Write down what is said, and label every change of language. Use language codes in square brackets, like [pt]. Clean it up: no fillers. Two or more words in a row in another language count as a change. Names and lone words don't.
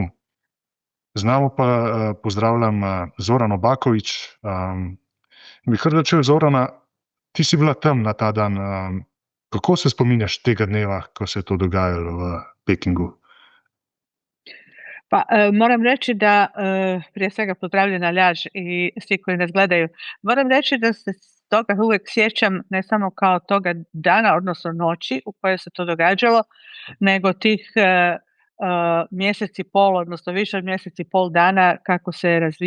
[sl] Z namo pa pozdravljam Zorano Bakovič. Bi kar začel, Zorana, ti si bila tam na ta dan. Kako se spominjaš tega dneva, ko se je to dogajalo v Pekingu? [hr] Pa moram reći da, prije svega pozdravljena Ljaž i svi koji nas gledaju, moram reći da se toga uvijek sjećam ne samo kao toga dana, odnosno noći u kojoj se to događalo, nego tih mjesec i pol, odnosno više od mjesec i pol dana kako se